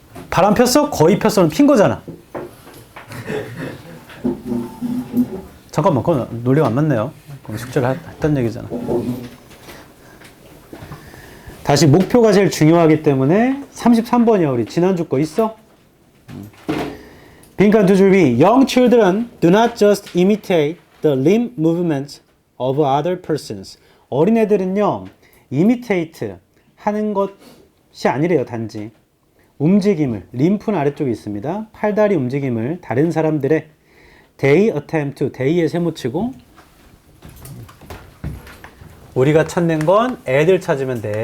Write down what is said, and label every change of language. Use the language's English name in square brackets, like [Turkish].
[Korean] 바람 폈어? 거의 폈어는 핀 거잖아. 잠깐만, 그건 논리가 안 맞네요. 그럼 숙제를 했단 얘기잖아. 다시 목표가 제일 중요하기 때문에 33번이야. 우리 지난주 거 있어? 빈칸 두 줄 위. [English] Young children do not just imitate the limb movements of other persons. [Korean] 어린애들은요, imitate 하는 것이 아니래요. 단지 움직임을, 림프는 아래쪽에 있습니다. 팔다리 움직임을 다른 사람들의 [English] they attempt to, [Korean] they에 세모치고 우리가 찾는 건 애들 찾으면 돼.